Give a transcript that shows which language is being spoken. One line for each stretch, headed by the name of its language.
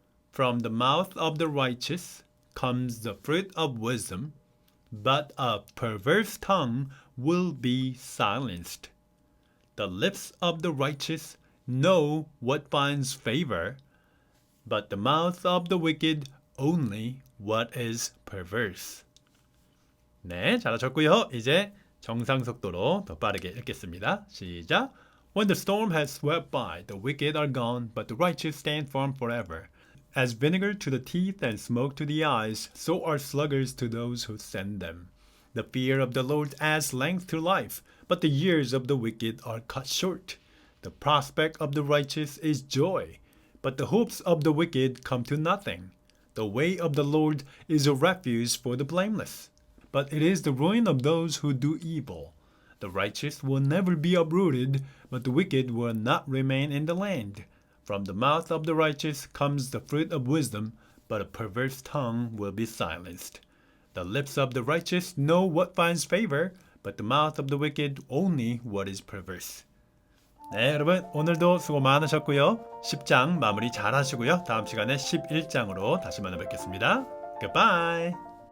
English: From the mouth of the righteous comes the fruit of wisdom, but a perverse tongue will be silenced. The lips of the righteous know what finds favor, but the mouth of the wicked only what is perverse.
Korean: 네, 잘하셨고요. 이제 정상 속도로 더 빠르게 읽겠습니다. 시작.
English: When the storm has swept by, the wicked are gone, but the righteous stand firm forever. As vinegar to the teeth and smoke to the eyes, so are sluggers to those who send them. The fear of the Lord adds length to life, but the years of the wicked are cut short. The prospect of the righteous is joy, but the hopes of the wicked come to nothing. The way of the Lord is a refuge for the blameless, but it is the ruin of those who do evil. The righteous will never be uprooted, but the wicked will not remain in the land. From the mouth of the righteous comes the fruit of wisdom, but a perverse tongue will be silenced. The lips of the righteous know what finds favor, but the mouth of the wicked only what is perverse.
Korean: 네, 여러분 오늘도 수고 많으셨고요. 10장 마무리 잘 하시고요. 다음 시간에 11장으로 다시 만나 뵙겠습니다.
English: Goodbye!